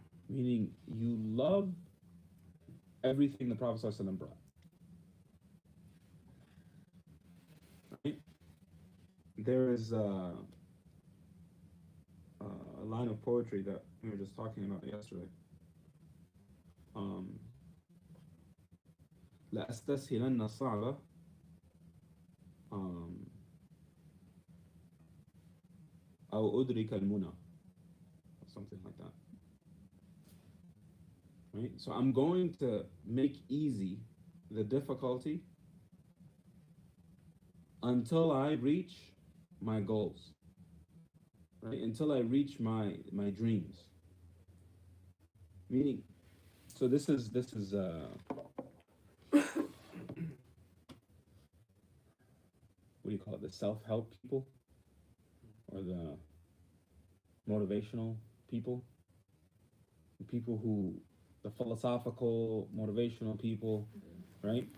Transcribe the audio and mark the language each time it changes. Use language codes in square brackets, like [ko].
[en] Meaning you love everything the Prophet ﷺ brought. Right? There is a line of poetry that we were just talking about yesterday. [ar] لأستسهلن الصعب أو أدرك المنى, [en] something like that. Right? So I'm going to make easy the difficulty until I reach my goals. Right? Until I reach my dreams. Meaning, so this is what do you call it? The self-help people, or the motivational people, the philosophical motivational people, right?